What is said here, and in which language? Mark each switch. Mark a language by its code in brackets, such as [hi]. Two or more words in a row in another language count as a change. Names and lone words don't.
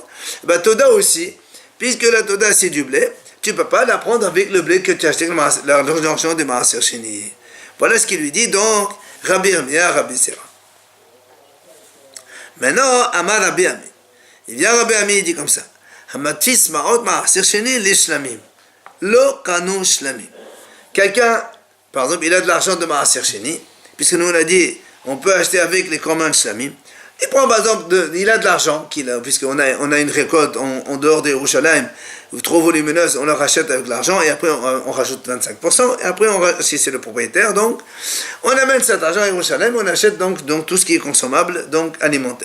[fr] Ben Toda aussi, puisque la Toda c'est du blé, tu ne peux pas la prendre avec le blé que tu as acheté l'argent de [he] מעשר שני. [fr] Voilà ce qu'il lui dit donc Rabbi Yirmiyah, Rabbi Zera. Maintenant, Amar Rabbi Ami. Il vient Rabbi Ami, il dit comme ça. [he] המתפיס מעות מעשר שני לשלמים. לא קנו שלמים. [fr] Quelqu'un, par exemple, il a de l'argent de [he] מעשר שני, [fr] puisque nous on a dit, on peut acheter avec les communs shlamim. Il prend par exemple, il a de l'argent, puisqu'on a une récolte en dehors de Yerushalayim, trop volumineuse, on la rachète avec l'argent, et après on rajoute 25%, et après, si c'est le propriétaire, donc, on amène cet argent à Yerushalayim, on achète donc tout ce qui est consommable, donc alimentaire.